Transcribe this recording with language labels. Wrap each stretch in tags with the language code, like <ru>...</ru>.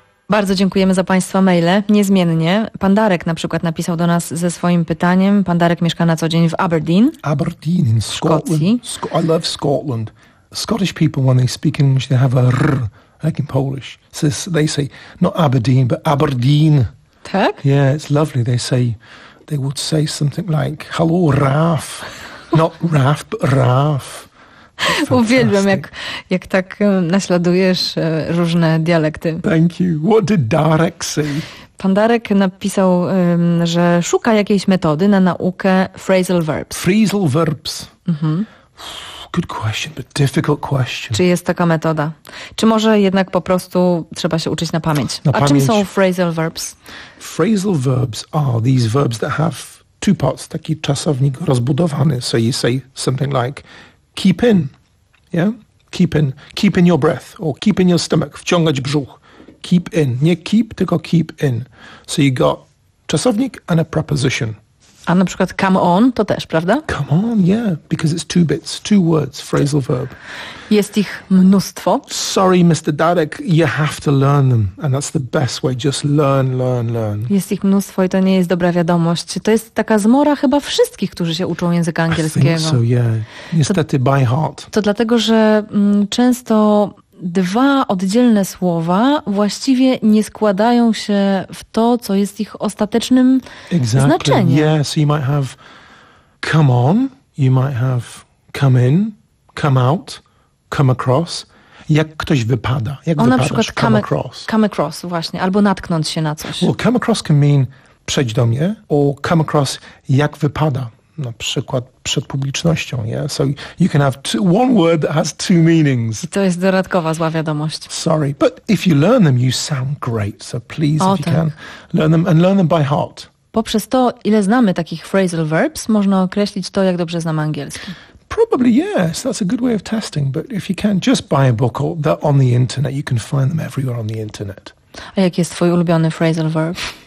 <pl>Bardzo dziękujemy za Państwa maile. Niezmiennie. Pan Darek na przykład napisał do nas ze swoim pytaniem. Pan Darek mieszka na co dzień w Aberdeen.</pl> <en>Aberdeen in Scotland. I love Scotland. Scottish people, when they speak English, they have a r, like in Polish. So they say not Aberdeen, but Aberdeen.</en> <pl>Tak?</pl> <en>Yeah, it's lovely. They would say something like, hello, Raf. Not Raf, but Raf.</en> <pl>Uwielbiam, jak tak naśladujesz różne dialekty.</pl> <en>Thank you. What did Darek say?</en> <pl>Pan Darek napisał, że szuka jakiejś metody na naukę phrasal verbs.</pl> <en>Phrasal verbs. Good question, but difficult question.</en> <pl>Czy jest taka metoda? Czy może jednak po prostu trzeba się uczyć na pamięć? Na pamięć. Czym są phrasal verbs?</pl> <en>Phrasal verbs are these verbs that have two parts,</en> <pl>taki czasownik rozbudowany.</pl> <en>So you say something like, keep in, yeah? Keep in your breath, or keep in your stomach,</en> <pl>wciągać brzuch.</pl> <en>Keep in, nie keep, tylko keep in. So you got czasownik and a preposition.</en> <pl>A na przykład come on to też, prawda?</pl> <en>Come on, yeah, because it's two bits, two words, phrasal verb.</en> <pl>Jest ich mnóstwo.</pl> <en>Sorry, Mr. Darek, you have to learn them. And that's the best way, just learn, learn, learn.</en> <pl>Jest ich mnóstwo i to nie jest dobra wiadomość. To jest taka zmora chyba wszystkich, którzy się uczą języka angielskiego.</pl> <en>I think so, yeah. Niestety, by heart.</en> <pl>To dlatego, że często dwa oddzielne słowa właściwie nie składają się w to, co jest ich ostatecznym znaczeniem.</pl> <en>Yeah, so you might have come on, you might have come in, come out, come across.</en> <pl>Jak ktoś wypada? Jak wypadasz? Na przykład come across. Come across, właśnie. Albo natknąć się na coś.</pl> <en>Well, come across can mean</en> <pl>przejdź do mnie,</pl> <en>or come across</en> <pl>jak wypada. Na przykład przed publicznością, yeah?</pl> <en>So you can have one word that has two meanings.</en> <pl>I to jest dodatkowa zła wiadomość.</pl> <en>Sorry, but if you learn them, you sound great. So please, if you can, learn them and learn them by heart.</en> <pl>Poprzez to, ile znamy takich phrasal verbs, można określić to, jak dobrze znamy angielski.</pl> <en>Probably yes, that's a good way of testing. But if you can, just buy a book or that on the internet. You can find them everywhere on the internet.</en> <pl>A jaki jest twój ulubiony phrasal verb?</pl>